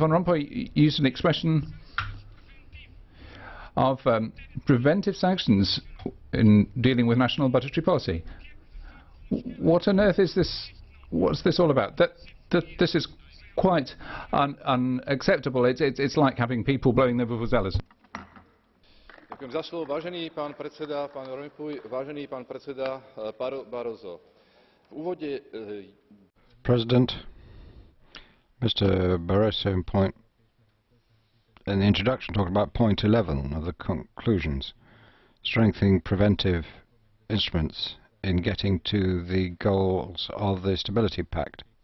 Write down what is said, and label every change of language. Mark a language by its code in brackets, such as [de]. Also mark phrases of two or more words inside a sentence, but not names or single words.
[en] Van Rompuy used an expression of preventive sanctions in dealing with national budgetary policy. What on earth is this? What's this all about? This is quite unacceptable. It's like having people blowing their vuvuzelas. [sk] Ďakujem za slovo, vážený pán predseda, pán Rompuy, vážený pán predseda Barroso. V úvode [en] President, Mr. Barroso in the introduction talked about point 11 of the conclusions, strengthening preventive instruments in getting to the goals of the Stability Pact.